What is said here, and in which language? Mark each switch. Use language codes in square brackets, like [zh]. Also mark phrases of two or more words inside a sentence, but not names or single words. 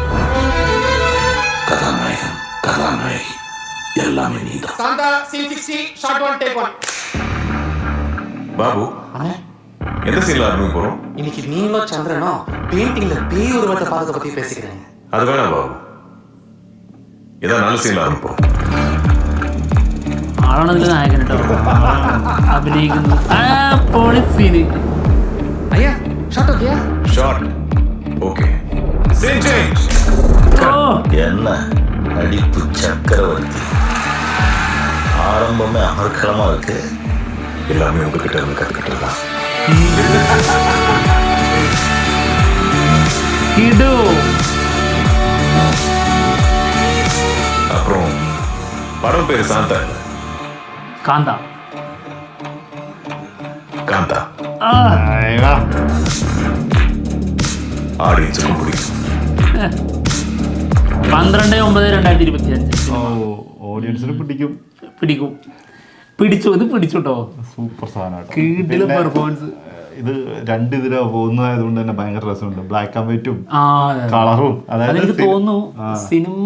[ta] கதாநாயகன், கதாநாயகி எல்லாமே நீதான். சாந்தா சீன் 60 ஷாட் 1 டேக் 1. பாபு, எந்த சீன்ல ஆரம்பிக்க போறோம்? இன்னைக்கு நீங்களும் சந்திரனும் பெயிண்டிங்ல பேய் உருவத்தை பார்க்க பத்தி பேசிக்கிறேன். அது வேணாம் பாபு, ஏதாவது நல்ல சீன்ல ஆரம்பிப்போம். [ml] ആളാണ് നായകൻ അഭിനയിക്കുന്നത്. [ta] ஐயா [en] shot okay? shot okay. scene change. [ta] என்ன நடிப்பு சக்கரவர்த்தி, ஆரம்பமே அமர்க்கலமா இருக்கு. எல்லாமே உங்ககிட்ட இருந்து கத்துக்கிட்டதுதான். [ml] കിടു [ta] அப்புறம் படம் பேரு சாந்தா இல்ல, [ml] കാന്ത. [ta] காந்தா. [ml] ആ, അയ്യോ. [ta] ஆடியன்ஸுக்கும் பிடிக்கும். 12/9/2025 [ml] ഓ, ഓഡിയൻസിന് പിടിക്കും. പിടിക്കും. പിടിച്ചു, ഇത് പിടിച്ചു കേട്ടോ. സൂപ്പർ സാധനമായിട്ട്. കീഴിലെ പെർഫോമൻസ്. ഇത് ഇതിലാ പോകുന്നതായതുകൊണ്ട് തന്നെ ഭയങ്കര രസമുണ്ട്. [en] black and white-um [ml] ആ, കളറും. അതായത് അതെനിക്ക് തോന്നുന്നു സിനിമ